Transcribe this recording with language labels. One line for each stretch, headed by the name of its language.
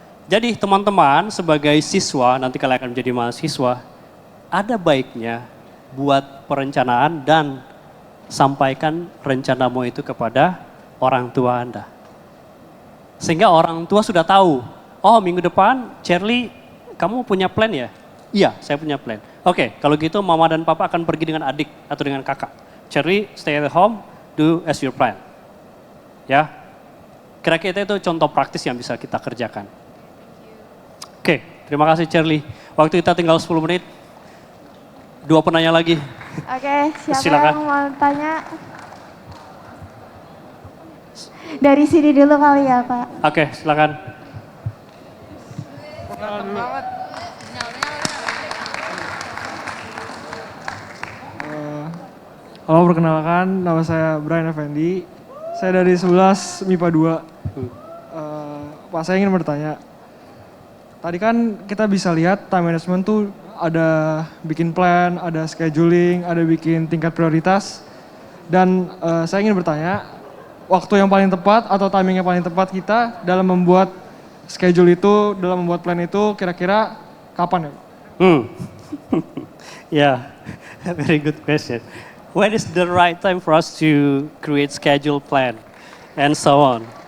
Indonesian: Jadi teman-teman sebagai siswa, nanti kalian akan menjadi mahasiswa, ada baiknya buat perencanaan dan sampaikan rencanamu itu kepada orang tua Anda. Sehingga orang tua sudah tahu, oh minggu depan Charlie kamu punya plan ya? Iya, saya punya plan. Oke, kalau gitu mama dan papa akan pergi dengan adik atau dengan kakak.
English: Charlie stay at home, do as your plan.
Indonesian: Ya, kira-kira itu contoh praktis yang bisa kita kerjakan. Oke, terima kasih Charlie. Waktu kita tinggal 10 menit. 2 penanya lagi. Oke, siapa Silakan. yang mau tanya? Dari sini dulu kali ya Pak. Oke, silakan. Halo, perkenalkan, nama saya Brian Effendi. Saya dari 11 MIPA 2. Pak, saya ingin bertanya. Tadi kan kita bisa lihat time management tuh ada bikin plan, ada scheduling, ada bikin tingkat prioritas. Dan saya ingin bertanya, waktu yang paling tepat atau timing yang paling tepat kita dalam membuat schedule itu, dalam membuat plan itu kira-kira kapan ya?
English: Yeah, very good question. When is the right time for us to create schedule plan and so on?